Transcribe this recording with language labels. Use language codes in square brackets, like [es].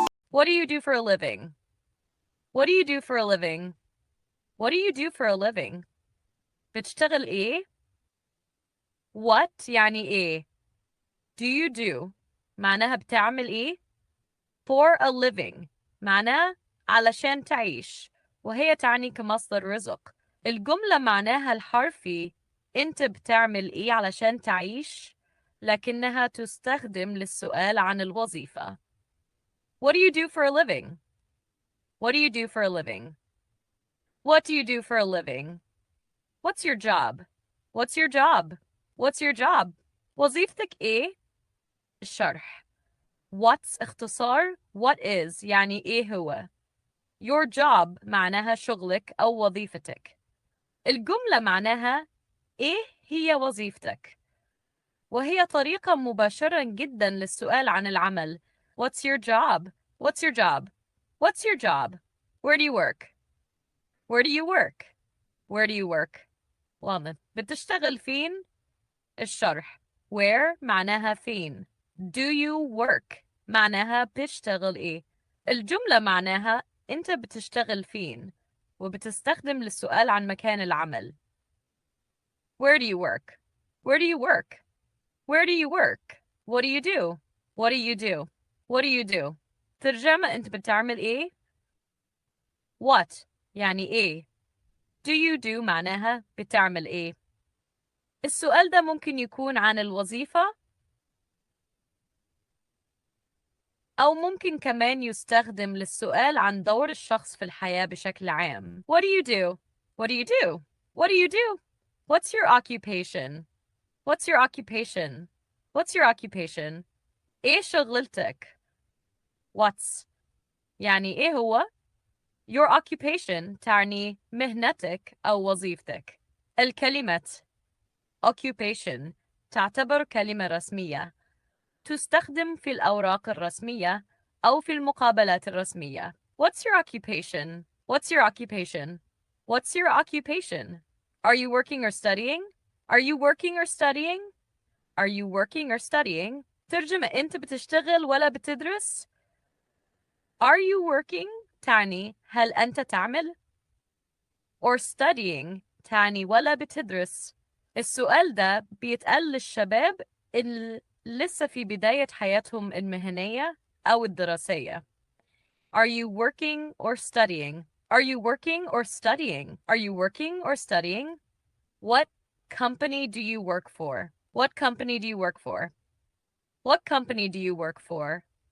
[en] What do you do for a living? What do you do for a living? What do you do for a living? [ar] بتشتغل إيه؟ What يعني إيه؟ Do you do معناها بتعمل إيه؟ For a living معناها علشان تعيش، وهي تعني كمصدر رزق. الجملة معناها الحرفي أنت بتعمل إيه علشان تعيش، لكنها تستخدم للسؤال عن الوظيفة. [en] What do you do for a living? What do you do for a living? What do you do for a living? What's your job? What's your job? What's your job? [ar] وظيفتك إيه؟ الشرح. What's اختصار what is يعني إيه هو. Your job معناها شغلك أو وظيفتك. الجملة معناها إيه هي وظيفتك، وهي طريقة مباشرة جدا للسؤال عن العمل. [en] What's your job? What's your job? What's your job? Where do you work? Where do you work? Where do you work? واضح. [ar] بتشتغل فين؟ الشرح. Where معناها فين. Do you work معناها بتشتغل إيه. الجملة معناها أنت بتشتغل فين، وبتستخدم للسؤال عن مكان العمل. [en] Where do you work? Where do you work? Where do you work? What do you do? What do you do? What do you do? [ar] ترجمة أنت بتعمل إيه؟ What يعني إيه. Do you do معناها بتعمل إيه. السؤال ده ممكن يكون عن الوظيفة، أو ممكن كمان يستخدم للسؤال عن دور الشخص في الحياة بشكل عام. [en] What do you do? What do you do? What do you do? What's your occupation? What's your occupation? What's your occupation? [ar] إيه شغلتك؟ What's يعني إيه هو؟ Your occupation تعني مهنتك أو وظيفتك. الكلمة occupation تعتبر كلمة رسمية، تستخدم في الأوراق الرسمية أو في المقابلات الرسمية. [en] What's your occupation? What's your occupation? What's your occupation? Are you working or studying? Are you working or studying? Are you working or studying? [ar] ترجمة أنت بتشتغل ولا بتدرس؟ Are you working تعني هل أنت تعمل؟ or studying تعني ولا بتدرس. السؤال ده بيتقال للشباب اللي لسه في بداية حياتهم المهنية أو الدراسية. [en] Are you working or studying? Are you working or studying? Are you working or studying? What company do you work for? What company do you work for? What company do you work for?